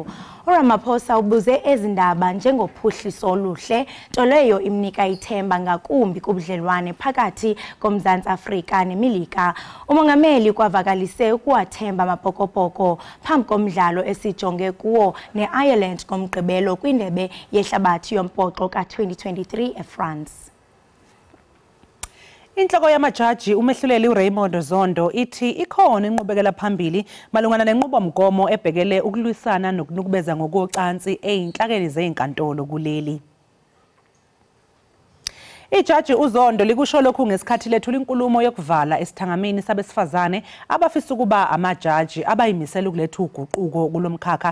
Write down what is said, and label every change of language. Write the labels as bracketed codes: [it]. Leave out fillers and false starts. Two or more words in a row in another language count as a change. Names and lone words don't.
[xh] uRamaphosa ubuze ezindaba njengophuhliso oluhle nto leyo imnika ithemba ngakumbi kubudlelwane phakathi koMzantsi Afrika neMelika. Umongameli kwavakalise ukuwathemba amapokopoko phambi komdlalo esijonge kuwo neIreland ngomgqibelo kwindebe yehlabathi yombhoxo ka-2023 eFrance. [zu] Inhloko yamajaji umehluleli uRaymond Zondo ithi ikhona inqubekela phambili malungana nenqubomgomo ebhekele ukulwisana nokunukubeza ngokocansi eyinhlakeni zezinkantolo kuleli. Ijaji uZondo likusho lokhu ngesikhathi lethula inkulumo yokuvala esithangamini sabesifazane abafisa ukuba amajaji abayimisela ukuletha uguquko kulomkhakha.